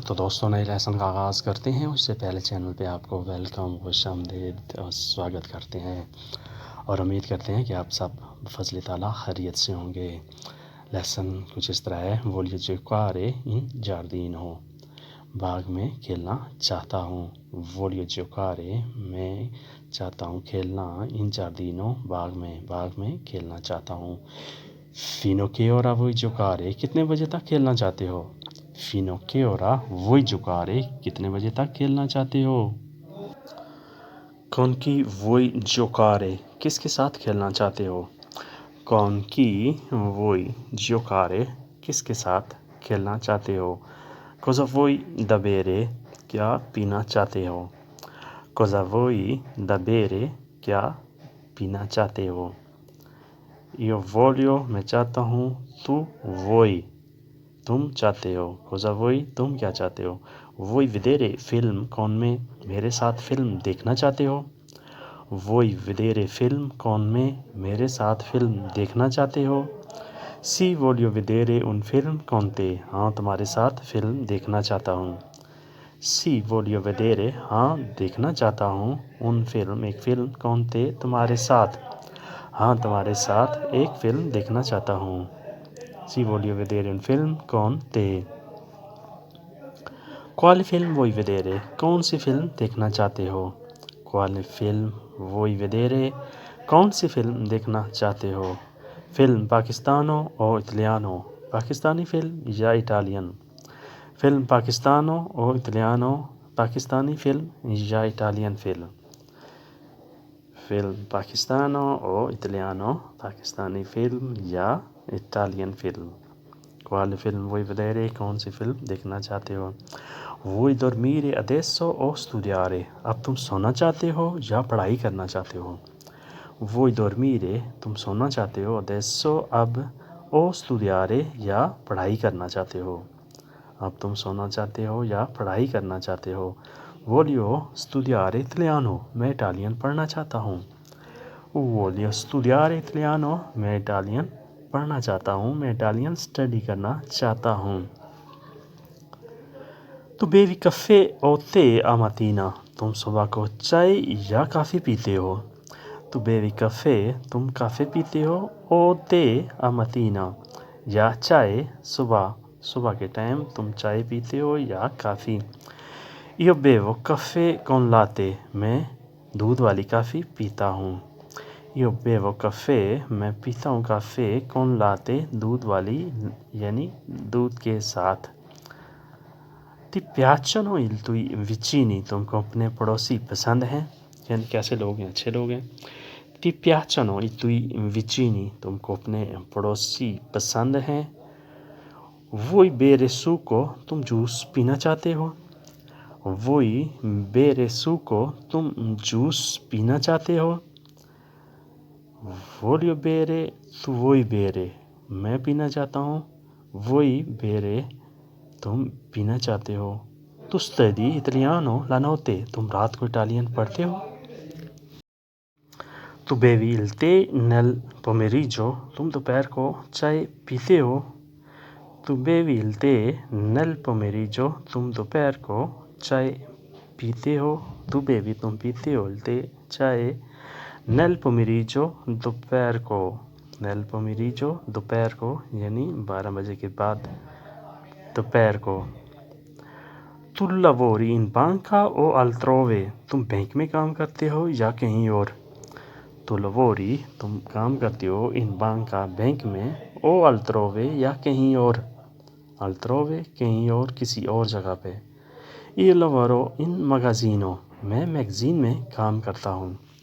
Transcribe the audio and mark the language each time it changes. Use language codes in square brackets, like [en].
[hi] तो दोस्तों, नए लेसन का आगाज़ करते हैं। उससे पहले चैनल पे आपको वेलकम, खुशामदीद और स्वागत करते हैं और उम्मीद करते हैं कि आप सब फ़ज़ल ताला खैरियत से होंगे। लेसन कुछ इस तरह है। [it] Voglio giocare in giardino। [hi] बाग में खेलना चाहता हूँ। [it] Voglio giocare [hi] मैं चाहता हूँ खेलना, [it] in giardino [hi] बाग में खेलना चाहता हूँ। [it] Fino a che ora vuoi giocare? [hi] कितने बजे तक खेलना चाहते हो? [it] Fino a che ora vuoi giocare? [hi] कितने बजे तक खेलना चाहते हो? [it] Con chi vuoi giocare? [hi] किसके साथ खेलना चाहते हो? [it] Con chi vuoi giocare? [hi] किसके साथ खेलना चाहते हो? [it] Cosa vuoi da bere? [hi] क्या पीना चाहते हो? [it] Cosa vuoi da bere? [hi] क्या पीना चाहते हो? [it] Io voglio [hi] मैं चाहता हूँ। [it] Tu vuoi [hi] तुम चाहते हो। [it] Cosa vuoi [hi] तुम क्या चाहते हो? [it] Vuoi vedere film con me? [hi] मेरे साथ फिल्म देखना चाहते हो? [it] Vuoi vedere film con me? [hi] मेरे साथ फिल्म देखना चाहते हो? [it] Sì, voglio vedere un film con te। [hi] हाँ, तुम्हारे साथ फिल्म देखना चाहता हूँ। [it] Sì, voglio vedere [hi] हाँ, देखना चाहता हूँ। [it] un film [hi] एक फिल्म [it] con te [hi] तुम्हारे साथ। हाँ, तुम्हारे साथ एक फिल्म देखना चाहता हूँ। [it] Sì, voglio vedere un film con te। Quale film vuoi vedere? [hi] कौन सी फिल्म देखना चाहते हो? [it] Quale film vuoi vedere? [hi] कौन सी फिल्म देखना चाहते हो? फिल्म पाकिस्तानो और इटालियानो। पाकिस्तानी फिल्म या इटालियन? फिल्म पाकिस्तानो और इटालियानो। पाकिस्तानी फिल्म या इटालियन फिल्म? फिल्म पाकिस्तानो और इटालियानो। पाकिस्तानी फिल्म या Italian film? [it] Quale film vuoi vedere? [hi] कौन सी फिल्म देखना चाहते हो? [it] Vuoi dormire adesso o studiare? [hi] अब तुम सोना चाहते हो या पढ़ाई करना चाहते हो? [it] Vuoi dormire [hi] तुम सोना चाहते हो, [it] adesso [hi] अब, [it] o studiare [hi] या पढ़ाई करना चाहते हो? अब तुम सोना चाहते हो या पढ़ाई करना चाहते हो? [it] Voglio studiare italiano [hi] मैं इटालियन पढ़ना चाहता हूँ। [it] Voglio studiare italiano [hi] मैं इटालियन पढ़ना चाहता हूँ। मैं इटालियन स्टडी करना चाहता हूँ। [it] Tu bevi caffè o tè a mattina? [hi] तुम सुबह को चाय या कॉफ़ी पीते हो? [it] Tu bevi caffè [hi] तुम कॉफ़ी पीते हो? [it] O tè a mattina [hi] या चाय सुबह के टाइम तुम चाय पीते हो या coffee? [it] Io bevo caffè con latte [hi] मैं दूध वाली कॉफ़ी पीता हूँ। [it] Io bevo caffè [hi] मैं पीता हूँ कॉफ़ी [it] con latte [hi] दूध वाली यानी दूध के साथ। [it] Ti piacciono i tuoi vicini? [hi] तुमको अपने पड़ोसी पसंद हैं? यानी कैसे लोग हैं? अच्छे लोग हैं। [it] Ti piacciono i tuoi vicini? [hi] तुमको अपने पड़ोसी पसंद हैं? [it] Vuoi bere succo? [hi] तुम जूस पीना चाहते हो? [it] Vuoi bere succo? [hi] तुम जूस पीना चाहते हो? [it] Voglio bere, tu vuoi bere? [hi] मैं पीना चाहता हूँ। [it] Vuoi bere? [hi] तुम पीना चाहते हो। [it] Tu studi italiano la notte? [hi] तुम रात को इटालियन पढ़ते हो? [it] Tu bevi il tè nel pomeriggio? [hi] तुम दोपहर को चाय पीते हो? [it] Tu bevi il tè nel pomeriggio? [hi] तुम दोपहर को चाय पीते हो? [it] Tu bevi [hi] तुम पीते हो [it] il tè [hi] चाय [it] nel pomeriggio [hi] दोपहर को। [it] nel pomeriggio [hi] दोपहर को यानी 12 बजे के बाद दोपहर को। [it] Tu lavori in banca o altrove? [hi] तुम बैंक में काम करते हो या कहीं और? [it] Tu lavori [hi] तुम काम करते हो [it] in banca [hi] बैंक में, [it] o altrove [hi] या कहीं और? [it] altrove [hi] कहीं और, किसी और जगह पे। [it] Io lavoro in magazzino [hi] मैं मैगज़ीन में काम करता हूँ।